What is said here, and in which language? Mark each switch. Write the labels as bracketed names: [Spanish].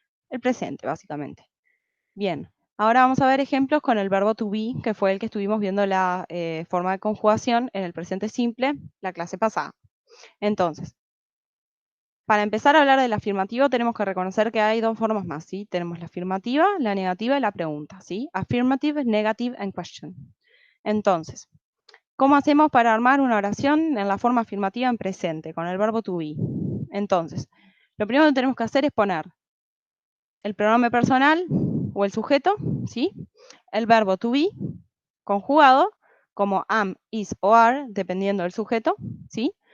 [Spanish] El presente, básicamente. Bien, ahora vamos a ver ejemplos con el verbo to be, que fue el que estuvimos viendo la forma de conjugación en el presente simple la clase pasada. Entonces, para empezar a hablar del afirmativo, tenemos que reconocer que hay dos formas más, ¿sí? Tenemos la afirmativa, la negativa y la pregunta, ¿sí? [English] Affirmative, negative and question. [Spanish] Entonces, ¿cómo hacemos para armar una oración en la forma afirmativa en presente, con el verbo to be? Entonces, lo primero que tenemos que hacer es poner el pronombre personal o el sujeto, ¿sí? El verbo to be conjugado como am, is o are, dependiendo del sujeto, ¿sí?